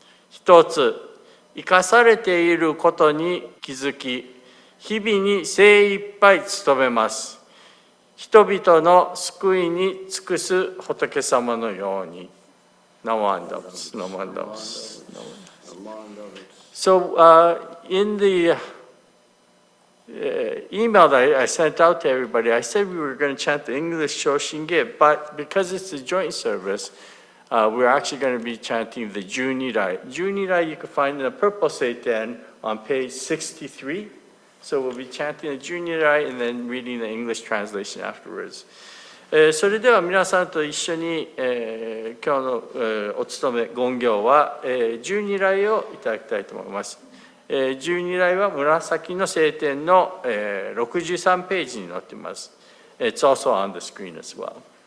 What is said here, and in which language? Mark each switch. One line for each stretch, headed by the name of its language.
Japanese: 一つ、生かされていることに気づき、日々に精一杯努めます。人々の救いに尽くす仏様のように。ナモアンダブス、ナモアンダブス。
English: So, in the email that I sent out to everybody, I said we were going to chant the English Shoshinge, but because it's a joint service, we're actually going to be chanting the June8. June8 you can find in the purple seiten on page 63. So we'll be chanting the June8 and then reading the English translation afterwards.
Japanese: それでは皆さんと一緒に、今日の、お務め言行は、June8をいただきたいと思います。 June8は紫の聖典の、63ページに載っています。
English: It's also on the screen as well.